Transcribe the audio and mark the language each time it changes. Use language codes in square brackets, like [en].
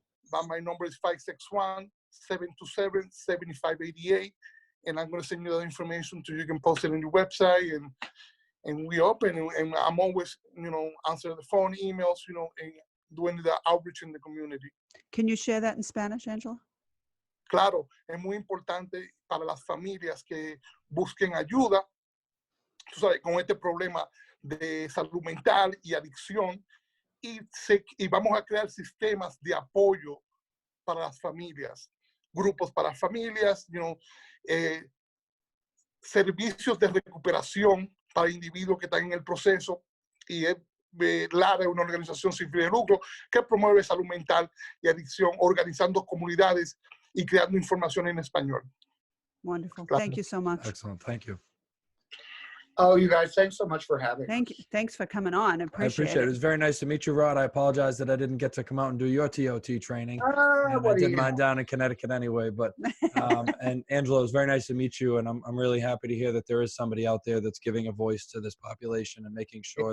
[en] But my number is 561-727-7588. And I'm going to send you that information so you can post it on your website. And we open, and I'm always, you know, answering the phone, emails, you know, and doing the outreach in the community. Can you share that in Spanish, Angelo? [es] Claro, es muy importante para las familias que busquen ayuda, tú sabes, con este problema de salud mental y adicción, y vamos a crear sistemas de apoyo para las familias, grupos para familias, [en] you know, [es] servicios de recuperación para individuos que están en el proceso, y LARA es una organización sin fines de lucro que promueve salud mental y adicción, organizando comunidades y creando información en español. [en] Wonderful. [es] Claro. [en] Thank you so much. Excellent. Thank you. Oh, you guys, thanks so much for having Thank you. us. Thanks for coming on. I appreciate it. It was very nice to meet you, Rod. I apologize that I didn't get to come out and do your TOT training. And I did mine down in Connecticut anyway. But and Angelo, it was very nice to meet you, and I'm really happy to hear that there is somebody out there that's giving a voice to this population and making sure